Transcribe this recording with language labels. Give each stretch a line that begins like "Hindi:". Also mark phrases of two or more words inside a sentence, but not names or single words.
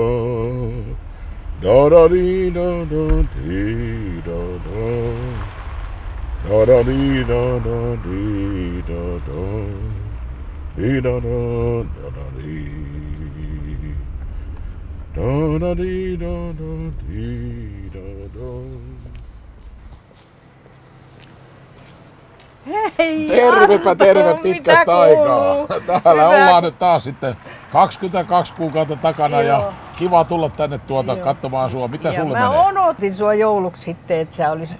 Finnish: Da da dee da da dee da da. Da da dee da da dee da da. Dee da da da da dee. Da da dee da da dee da da. Hei, Tervepä terve Arto, pitkästä mitä aikaa. kuuluu? Täällä Hyvä. ollaan nyt taas sitten 22 kuukautta takana ja Joo. kiva tulla tänne Joo. katsomaan sua. Mitä Ja sulle mä menee? odotin sua jouluksi sitten, että sä olisit